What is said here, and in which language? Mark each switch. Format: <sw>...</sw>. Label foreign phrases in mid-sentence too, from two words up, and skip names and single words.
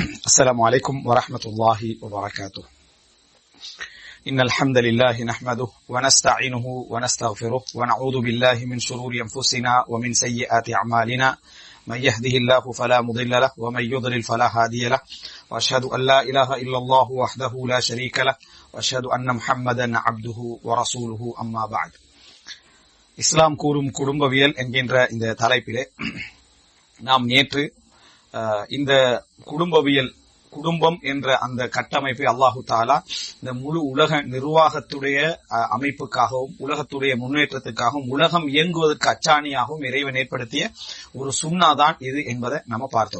<ar>السلام عليكم ورحمة الله وبركاته. إن الحمد لله نحمده ونستعينه ونستغفره ونعوذ بالله من شرور أنفسنا ومن سيئات أعمالنا من يهده الله فلا مضل له ومن يضلل فلا هادي له وأشهد أن لا إله إلا الله وحده لا شريك له وأشهد أن محمدا عبده ورسوله أما بعد.</ar> <ta>இஸ்லாம் கூறும் குடும்பவியல் என்கின்ற இந்த தலைப்பிலே நாம் நேற்று இந்த குடும்பம் என்ற அந்த கட்டமைப்பை அல்லாஹு தாலா இந்த முழு உலக நிர்வாகத்துடைய அமைப்புக்காகவும் உலகத்துடைய முன்னேற்றத்துக்காகவும் உலகம் இயங்குவதற்கு அச்சாணியாகவும் இறைவன் ஏற்படுத்திய ஒரு சுன்னாதான் இது என்பதை நம்ம பார்த்தோம்.</ta>